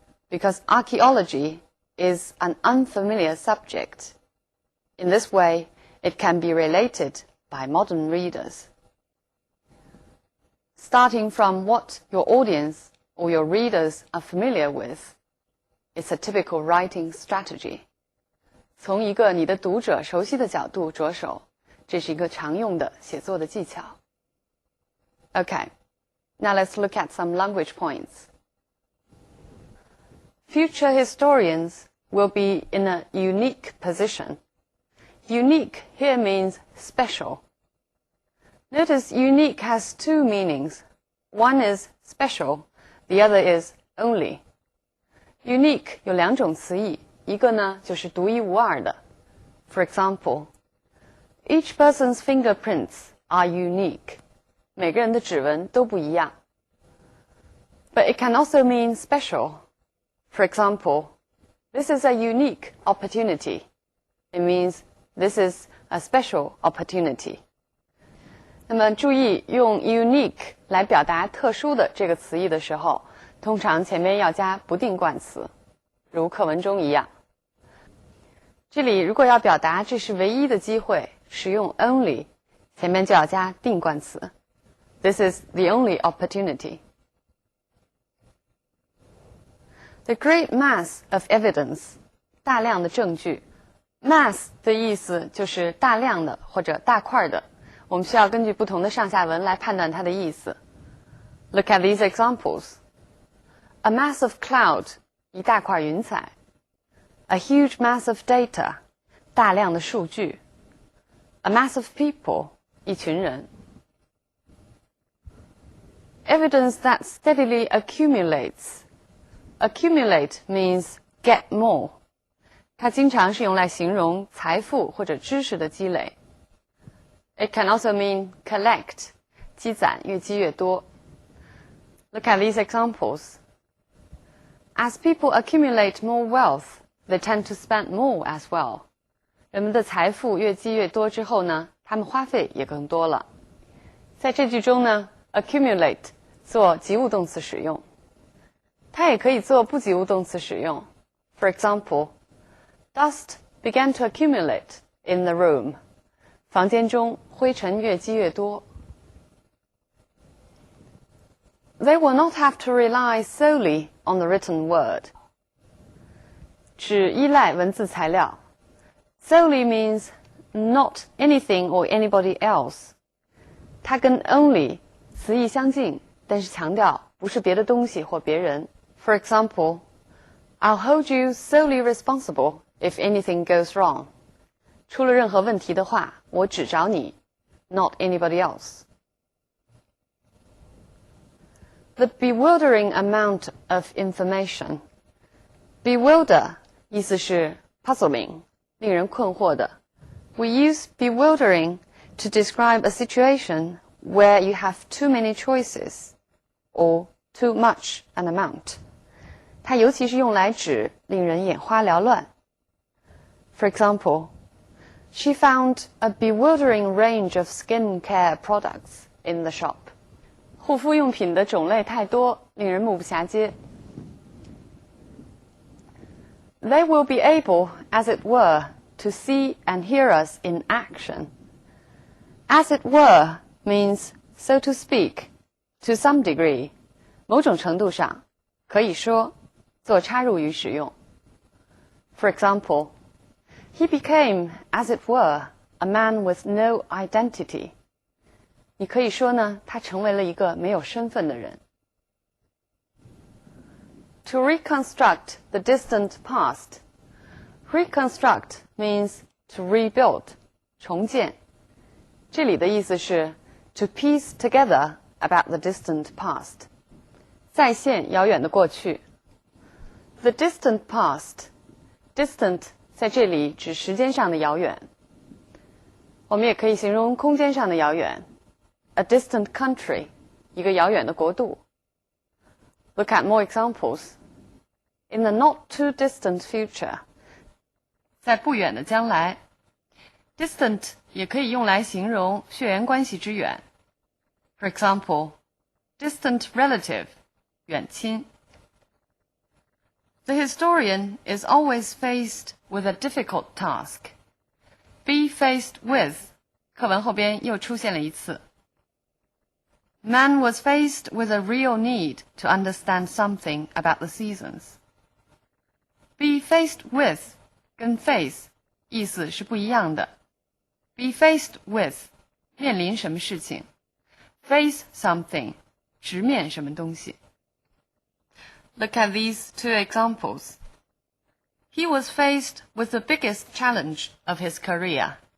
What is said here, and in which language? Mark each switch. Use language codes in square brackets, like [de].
[en] Because archaeology is an unfamiliar subject. In this way, it can be related by modern readers. Starting from what your audience or your readers are familiar with, it's a typical writing strategy. [zh] 从一个你的读者熟悉的角度着手，这是一个常用的写作的技巧。 [en] Okay, now let's look at some language points. Future historians will be in a unique position. Unique here means special. Notice unique has two meanings. One is special, the other is only. [zh] Unique 有两种词义。一个呢，就是独一无二的。 [en] For example, each person's fingerprints are unique. [zh] 每个人的指纹都不一样。 [en] But it can also mean special. For example, This is a unique opportunity. It means this is a special opportunity. [zh] 那么注意用 unique 来表达特殊的这个词义的时候，通常前面要加不定冠词，如课文中一样。这里如果要表达这是唯一的机会，使用 only， 前面就要加定冠词。 [en] This is the only opportunity. The great mass of evidence, [zh] 大量的证据。 mass 的意思就是大量的或者大块的，我们需要根据不同的上下文来判断它的意思。 [en] Look at these examples. A mass of cloud, [zh] 一大块云彩。 [en] A huge mass of data, [zh] 大量的数据。 [en] A mass of people, [zh] 一群人。 [en] Evidence that steadily accumulates. Accumulate means get more. [zh] 它经常是用来形容财富或者知识的积累。 [en] It can also mean collect, [zh] 积攒，越积越多。 [en] Look at these examples. As people accumulate more wealth, they tend to spend more as well. [zh] 人们的财富越积越多之后呢，他们花费也更多了。在这句中呢 ，accumulate 做及物动词使用，它也可以做不及物动词使用。 [en] For example, dust began to accumulate in the room. [zh] 房间中灰尘越积越多。 [en] They will not have to rely solely on the written word. [zh] 只依赖文字材料。 [en] Solely means not anything or anybody else. [zh] 它跟 only 词义相近，但是强调不是别的东西或别人。 [en] For example, I'll hold you solely responsible if anything goes wrong. [zh] 出了任何问题的话，我只找你 ， [en] not anybody else. The bewildering amount of information. Bewilder [zh] 意思是 [en] puzzling, [zh] 令人困惑的。 [en] We use bewildering to describe a situation where you have too many choices or too much an amount. [zh] 它尤其是用来指令人眼花缭乱。 [en] For example, she found a bewildering range of skincare products in the shop. [zh] 护肤用品的种类太多，令人目不暇接。 [en] They will be able, as it were, to see and hear us in action. As it were means, so to speak, to some degree. [zh] 某种程度上，可以说，做插入语使用。 [en] For example, he became, as it were, a man with no identity. [zh] 你可以说呢，他成为了一个没有身份的人。 [en] To reconstruct the distant past. Reconstruct means to rebuild, [zh] 重建。这里的意思是 [en] to piece together about the distant past. [zh] 再现遥远的过去。 [en] The distant past. [zh] Distant 在这里指时间上的遥远。我们也可以形容空间上的遥远。 [en] A distant country, [zh] 一个遥远的国度。 [en] Look at more examples. In the not too distant future. [zh] 在不远的将来。 Distant 也可以用来形容血缘关系之远。 [en] For example, distant relative, [zh] 远亲。 [en] The historian is always faced with a difficult task. Be faced with, [zh] 课文后边又出现了一次。 [en] Man was faced with a real need to understand something about the seasons. [zh] Be faced with 跟 face 意思是不一样的。 Be faced with 面临什么事情 ，face something 直面什么东西。 [en] Look at these two examples. He was faced with the biggest challenge of his career.